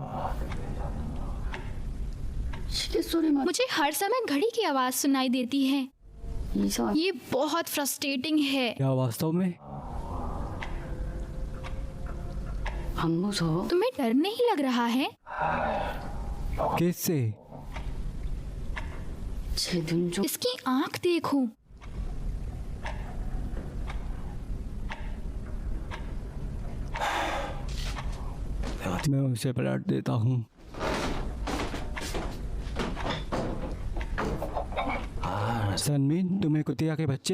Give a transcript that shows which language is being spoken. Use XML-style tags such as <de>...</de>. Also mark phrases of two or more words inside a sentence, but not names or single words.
<ko>시계 소리만</ko> <hi>मुझे हर समय घड़ी की आवाज सुनाई देती है।</hi> <ko>이상.</ko> <hi>ये बहुत फ्रस्ट्रेटिंग है। क्या वास्तव में?</hi> <ko>안 무서워?</ko> <hi>तुम्हें डर नहीं लग रहा है? किससे?</hi> <ko>제 눈 좀.</ko> <hi>इसकी आंख देखो। मैं उसे पलट देता हूँ। सनमिन, तुम्हें कुतिया के बच्चे?</hi>